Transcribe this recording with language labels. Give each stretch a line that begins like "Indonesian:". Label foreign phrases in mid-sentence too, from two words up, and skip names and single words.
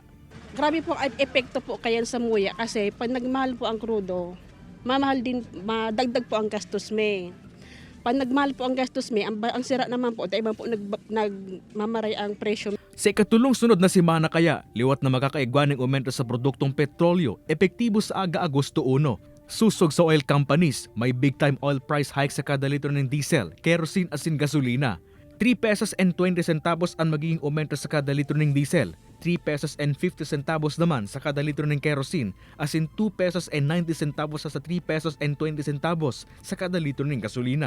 Bikol: Grabe po ang epekto po kayan sa muya kasi pag nagmahal po ang krudo, mamahal din, madagdag po ang gastos may. Pag nagmahal po ang gastos may, ang sira naman po, dahil po nagmamaray ang presyo. Sa ikatulong sunod na simana kaya, liwat na makakaigwa ng aumento sa produktong petrolyo, epektibo sa Agosto 1. Susog sa
English: oil companies,
Bikol: may
English: big time oil price hike
Bikol: sa kada litro ng diesel, kerosene asin gasolina. 3 pesos and 20 centavos ang magiging aumento sa kada litro ng diesel. 3 pesos and 50 centavos naman sa kada litro ng kerosene, as in 2 pesos and 90 centavos sa 3 pesos and 20 centavos sa kada litro ng gasolina.